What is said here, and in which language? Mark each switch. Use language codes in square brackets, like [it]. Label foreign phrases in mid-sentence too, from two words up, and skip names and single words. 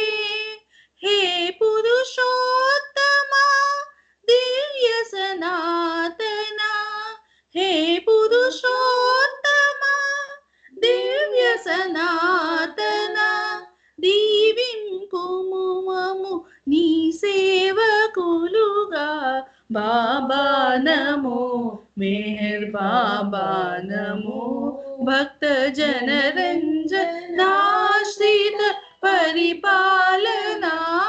[hi] हे पुरुषोत्तमा दिव्य सनातना हे पुरुषोत्तमा दिव्य सनातना [te] దీవింపుము మము నీ సేవకులుగా బాబా నమో మెహర్ బాబా నమో భక్త జన రంజనాశ్రిత పరిపాలనా